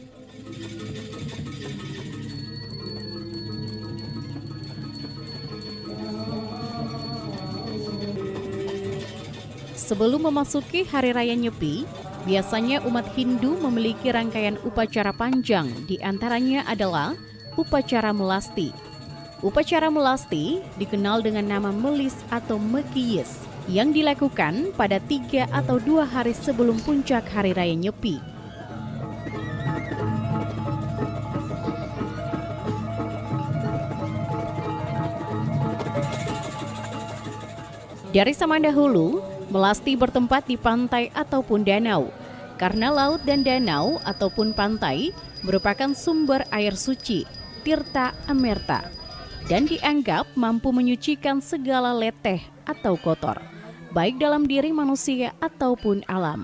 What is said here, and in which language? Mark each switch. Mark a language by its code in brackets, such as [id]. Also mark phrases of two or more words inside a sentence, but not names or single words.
[id] Sebelum memasuki Hari Raya Nyepi, biasanya umat Hindu memiliki rangkaian upacara panjang, di antaranya adalah upacara melasti. Upacara melasti dikenal dengan nama melis atau mekiyes, yang dilakukan pada 3 atau 2 hari sebelum puncak Hari Raya Nyepi. Dari zaman dahulu, melasti bertempat di pantai ataupun danau, karena laut dan danau ataupun pantai merupakan sumber air suci, Tirta Amerta, dan dianggap mampu menyucikan segala leteh atau kotor, baik dalam diri manusia ataupun alam.